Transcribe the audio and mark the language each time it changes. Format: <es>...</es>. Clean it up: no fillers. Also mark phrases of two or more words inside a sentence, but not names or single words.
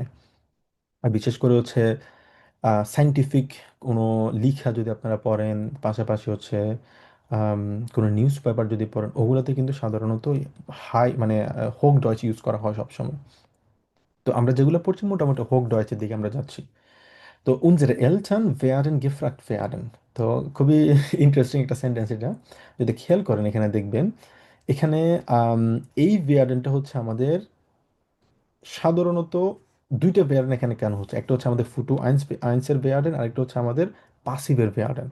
<bn>আর বিশেষ করে হচ্ছে সাইন্টিফিক কোনো লিখা যদি আপনারা পড়েন, পাশাপাশি হচ্ছে আম, কোনো নিউজ পেপার যদি পড়েন, ওগুলোতে কিন্তু সাধারণত হাই মানে হোক ডয়েচ ইউজ করা হয় সবসময়। তো আমরা যেগুলো পড়ছি মোটামুটি হোক ডয়েচের দিকে আমরা যাচ্ছি।</bn> <de>তো unsere Eltern werden gefragt werden,</de> <bn>তো খুবই ইন্টারেস্টিং একটা সেন্টেন্স এটা, যদি খেয়াল করেন এখানে দেখবেন এখানে আম, এই ভেয়ারেনটা হচ্ছে আমাদের সাধারণত দুইটা ভেয়ারেন এখানে কেন হচ্ছে, একটা হচ্ছে আমাদের</bn> <de>Futur eins</de> <bn>ভেয়ারেন, আরেকটা হচ্ছে আমাদের পাসিভের ভেয়ারেন।</bn>